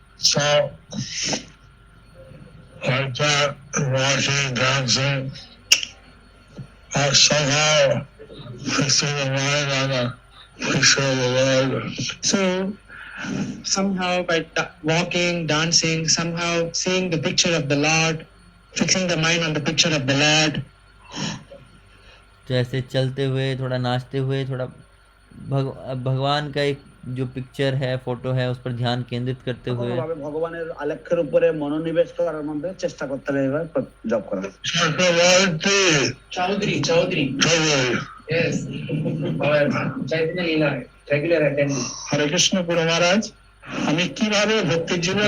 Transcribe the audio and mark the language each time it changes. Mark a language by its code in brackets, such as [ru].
[en] So, like that, walking, dancing, or somehow fixing the mind on the picture of the Lord. So somehow by walking, dancing, somehow seeing the picture of the Lord, fixing the mind on the picture of the Lord. [hi] तो ऐसे चलते हुए, थोड़ा नाचते हुए, थोड़ा भगवान का एक जो पिक्चर है, फोटो है, उस पर ध्यान केंद्रित करते हुए [bn] ভাবে ভগবানের আলেখ্যের উপরে মনোনিবেশ করার মধ্যে চেষ্টা করতে হবে এবার জপ করা। [en] Chaudhary. Yes. Our Chaitanya Leela, regular attendee. [bn] হরে কৃষ্ণ গুরু মহারাজ, আমি কিভাবে ভক্তি জীবনে